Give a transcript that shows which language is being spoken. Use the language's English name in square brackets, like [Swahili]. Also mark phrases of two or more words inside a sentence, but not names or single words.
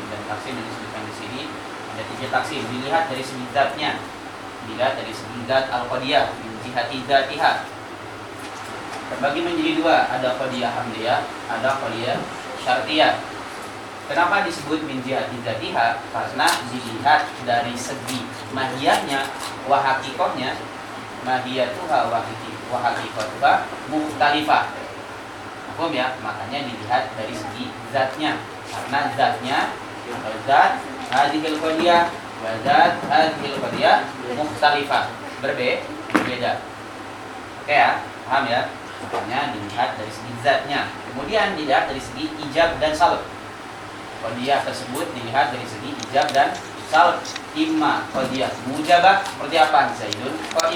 [Indonesian] Dan taksim yang disebutkan di sini ada 3 taksim. Dilihat dari segi zatnya, dilihat dari segi zat [Arabic] القضية من جهة ذاتها. [Indonesian] Terbagi menjadi 2, ada [Arabic] قضية حملية, [Indonesian] ada [Arabic] قضية شرطية. [Indonesian] Kenapa disebut [Arabic] من جهة ذاتها? [Indonesian] Karena dilihat dari segi mahiyahnya wa haqiqahnya, [Arabic] ماهيتها وحقيقتها مختلفة. [Indonesian] Paham ya? Makanya dilihat dari segi zatnya, karena zatnya atau zat [Arabic] هذه القضية وذات هذه القضية مختلفة, [Indonesian] berbeda. Oke ya? Paham ya? Makanya dilihat dari segi zatnya. Kemudian dilihat dari segi ijab dan salb. Qadiyah tersebut dilihat dari segi ijab dan salb. [Arabic] إما قضية موجبة, [Indonesian] seperti apa? [Arabic] زيد قائم.